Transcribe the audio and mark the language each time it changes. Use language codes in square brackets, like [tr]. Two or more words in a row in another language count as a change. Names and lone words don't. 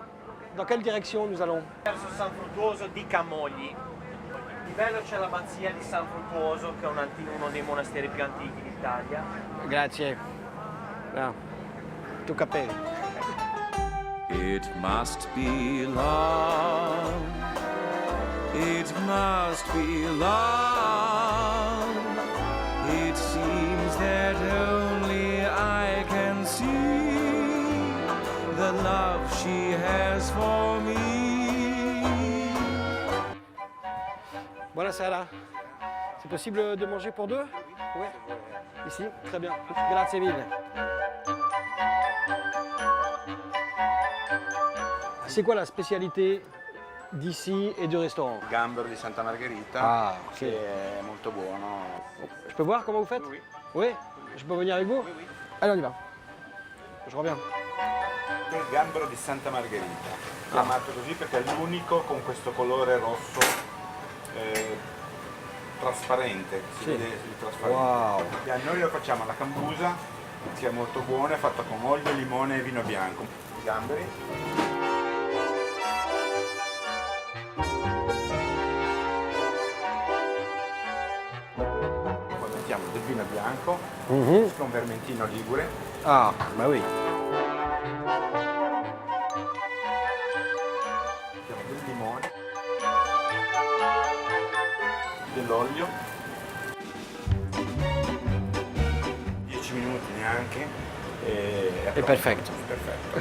[fr] Dans quelle direction nous allons? [it] Verso San Fruttuoso di Camogli. Di bello c'è l'abbazia di San Fruttuoso, che è uno dei monasteri più antichi d'Italia. Grazie. Ah, tu capelli. [en] It must be love. It must be love. It seems that only I can see the love she has for me. [it] Buonasera. [fr] C'est possible de manger pour deux? Oui. Ici? Très bien. [it] Grazie mille. [fr] C'est quoi la spécialité d'ici et du restaurant? [it] Gambero di Santa Margherita, Ah, ok. che è molto buono. [fr] Je peux voir comment vous faites? Oui. Oui? Je peux venir avec vous? Oui, oui. Allez, on y va. Je reviens. [it] Il gambero di Santa Margherita, chiamato così perché è l'unico con questo colore rosso trasparente, si Sì. vede il trasparente. Wow. E noi lo facciamo alla cambusa, che è molto buona, è fatta con olio, limone e vino bianco. I gamberi. Poi mettiamo del vino bianco, con vermentino ligure. [fr] Ah, bah oui. [it] Mettiamo del limone, dell'olio, 10 minuti neanche e È perfetto. perfetto.